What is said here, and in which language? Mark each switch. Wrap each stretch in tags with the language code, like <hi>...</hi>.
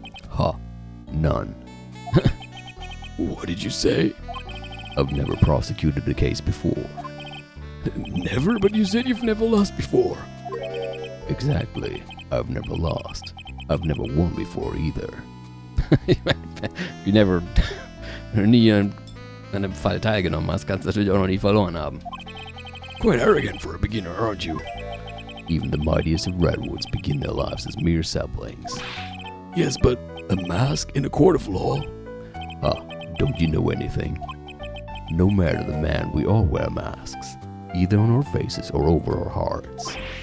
<en>Ha, none. What did you say? I've never prosecuted a case before. Never? But you said you've never lost before. Exactly. I've never lost. I've never won before either. You never</en> <de>nie an einem Fall teilgenommen hast, kannst du natürlich auch noch nie verloren haben.</de> <en>Quite arrogant for a beginner, aren't you? Even the mightiest of redwoods begin their lives as mere saplings. Yes, but a mask in a court of law? Ah, don't you know anything? No matter the man, we all wear masks, either on our faces or over our hearts.</en>